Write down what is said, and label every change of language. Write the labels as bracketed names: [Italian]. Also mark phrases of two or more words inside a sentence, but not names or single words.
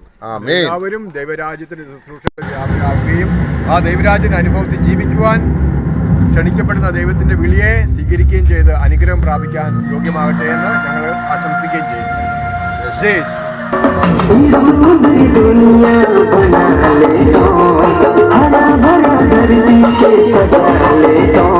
[Malayalam] എല്ലാവരും ദൈവരാജ്യത്തിന് ശുശ്രൂഷ വ്യാപകമാവുകയും ആ ദൈവരാജ്യന്റെ അനുഭവത്തിൽ ജീവിക്കുവാൻ ക്ഷണിക്കപ്പെടുന്ന ദൈവത്തിന്റെ വിളിയെ സ്വീകരിക്കുകയും ചെയ്ത് അനുഗ്രഹം പ്രാപിക്കാൻ യോഗ്യമാകട്ടെ എന്ന് ഞങ്ങൾ ആശംസിക്കുകയും ചെയ്യുന്നു. [Hindi] दुनिया बना ले तो हरा भरा धरती के सजा ले तो